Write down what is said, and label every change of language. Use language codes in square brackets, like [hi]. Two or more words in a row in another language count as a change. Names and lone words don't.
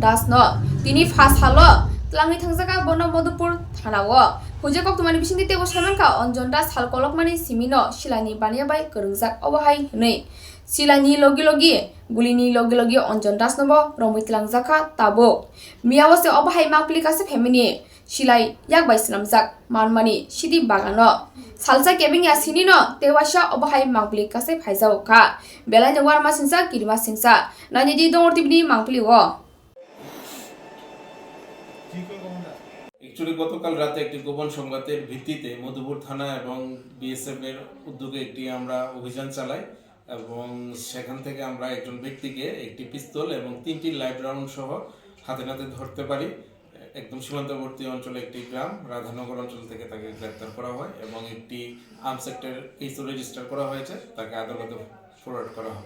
[trp] Das no tini fas halo tlangi thangjaka bono Madhupur thanao huje kok tumani bising tebo samanka Anjan Das hal kolokmani simino silani bania bai korungjak obahai nei silani logi gulini logi Anjan Das nobo ramui tlangjaka tabo miawase obahai mangpli kase family silai yak bai sinamjak manmani sidi bagano salsa kebing ya sini no tewasha obahai mangpli kase phaijao kha belai no warma sinsa kirima sinsa nani di dongor tibni mangpli wo [bn] एक्चुअली গতকাল রাতে একটি গোপন সংবাদের ভিত্তিতে মধুপুর থানা এবং বিএসএফ এর উদ্যোগে একটি আমরা অভিযান চালাই এবং সেখান থেকে আমরা একজন ব্যক্তিকে একটি পিস্তল এবং 3টি লাইভ রাউন্ড সহ হাতে নাতে ধরতে পারি একদম সীমান্তবর্তী অঞ্চলে একটি গ্রাম রাধানগর অঞ্চল থেকে তাকে গ্রেফতার করা হয় এবং একটি আর্মস অ্যাক্টের কেসও রেজিস্টার করা হয়েছে তাকে আদালতে ফরওয়ার্ড করা হবে।